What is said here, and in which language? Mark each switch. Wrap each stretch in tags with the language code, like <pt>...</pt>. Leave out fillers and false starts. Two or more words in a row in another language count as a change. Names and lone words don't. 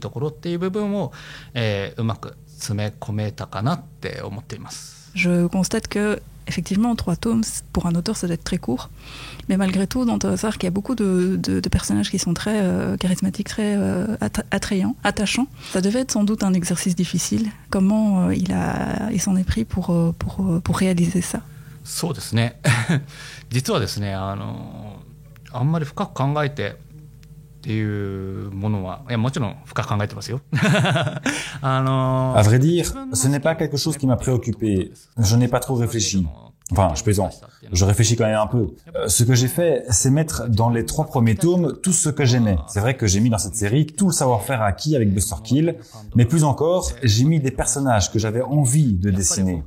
<fr>Je constate que, effectivement, 3 tomes, pour un auteur, ça doit être très court. Mais malgré tout, dans Toaz Arc, il y a beaucoup de personnages qui sont très charismatiques, très attrayants, attachants. Ça devait être sans doute un exercice difficile. Comment il s'en est pris pour réaliser ça?</fr> <ja>そうですね。実はですね、あんまり深く考えてっていうものは、いやもちろん深く考えてますよ。</ja> <fr>À vrai dire, ce n'est pas quelque chose qui m'a préoccupé. Je n'ai pas trop réfléchi. Enfin, je plaisante. Je réfléchis quand même un peu. Ce que j'ai fait, c'est mettre dans les 3 premiers tomes tout ce que j'aimais. C'est vrai que j'ai mis dans cette série tout le savoir-faire acquis avec Buster Kill, mais plus encore, j'ai mis des personnages que j'avais envie de dessiner.</fr>